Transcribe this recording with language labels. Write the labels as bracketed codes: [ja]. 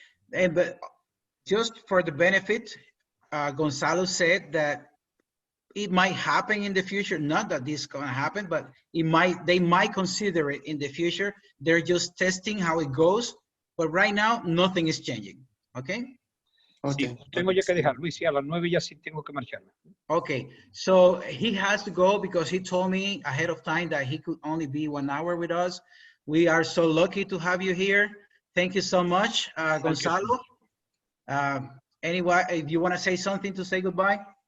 [en] But just for the benefit, Gonzalo said that it might happen in the future. Not that this is going to happen, but they might consider it in the future. They're just testing how it goes. But right now, nothing is changing. Okay? [es] Sí, tengo ya que dejar, Luis, y a las 9 ya sí tengo que marcharme. [en] Okay, so he has to go because he told me ahead of time that he could only be 1 hour with us. We are so lucky to have you here. Thank you so much, Gonzalo. Anyway, if you want to say something to say goodbye.